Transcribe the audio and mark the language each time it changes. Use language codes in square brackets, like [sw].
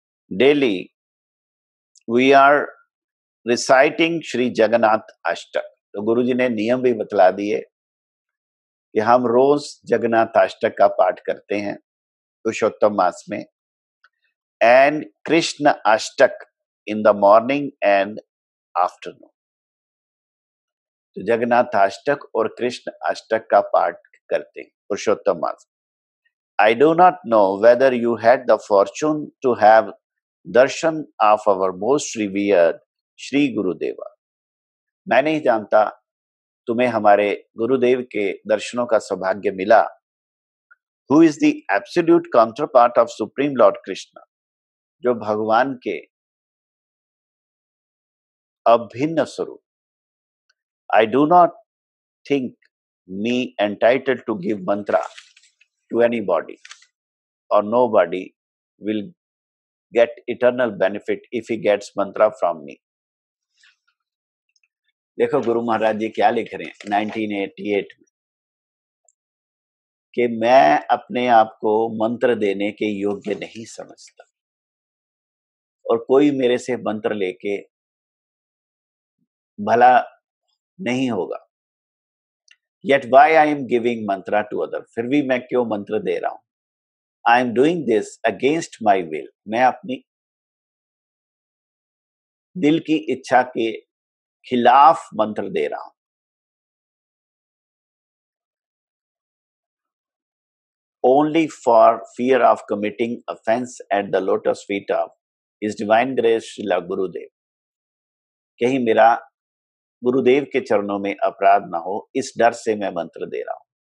[en] Daily we are reciting Shri Jagannath Ashtak. [hi] तो गुरुजी ने नियम भी बतला दिए कि हम रोज जगन्नाथ अष्टक का पाठ करते हैं पुरुषोत्तम मास में, [en] And Krishna Ashtak in the morning and afternoon. [hi] तो जगन्नाथ अष्टक और कृष्ण अष्टक का पाठ करते हैं पुरुषोत्तम मास। [en] I do not know whether you had the fortune to have darshan of our most revered Shri Gurudeva. [hi] मैं नहीं जानता तुम्हें हमारे गुरुदेव के दर्शनों का सौभाग्य मिला। [en] Who is the absolute counterpart of Supreme Lord Krishna? [hi] जो भगवान के अभिन्न स्वरूप, [en] I do not think me entitled to give mantra to anybody, or nobody will get eternal benefit if he gets mantra from me. [hi] देखो गुरु महाराज जी क्या लिख रहे हैं 1988 में कि मैं अपने आप को मंत्र देने के योग्य नहीं समझता और कोई मेरे से मंत्र लेके भला नहीं होगा। [en] Yet why I am giving mantra to other? [hi] फिर भी मैं क्यों मंत्र दे रहा हूं? [en] I am doing this against my will. [hi] मैं अपनी दिल की इच्छा के खिलाफ मंत्र दे रहा हूं। [en] Only for fear of committing offense at the lotus feet of His Divine Grace Srila Gurudev. [hi] कहीं मेरा गुरुदेव के चरणों में अपराध ना हो, इस डर से मैं मंत्र दे रहा हूं।